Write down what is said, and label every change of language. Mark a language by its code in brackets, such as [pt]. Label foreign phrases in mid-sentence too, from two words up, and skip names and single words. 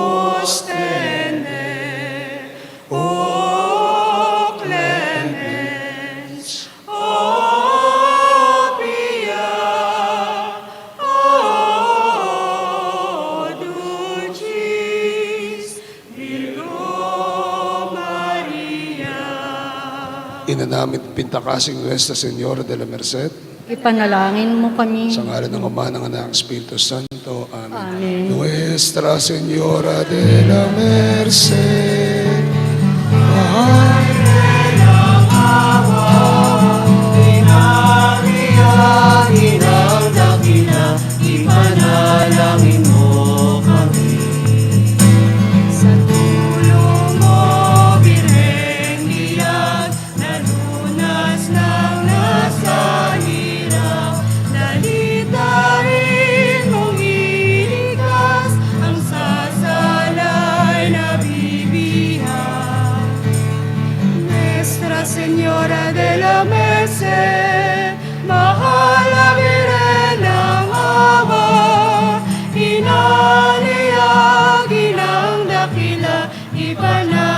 [la] ostende, o clemens, o pia, o dulcis Virgo Maria. [tl] Ina namin pintakasing [es] Nuestra Señora de la Merced, [tl] Ipanalangin mo kami. sa ngalan ng Ama, ng Anak, ng [es] Espiritu Santo. [la] Amen. Amen. [es] Nuestra Señora de la Merced, [tl] mahal Inang dakila, ipanalangin mo kami. Sa tulong mo, Birheng Biyag, nalunas ng nasa hirap. Dalitarin mong ilikas, ang sasalay na bibihag. [es] Nuestra Señora de la Merced, [tl] mahal na Birhen ng awa, inaliyag, inang dakila, ipanalangin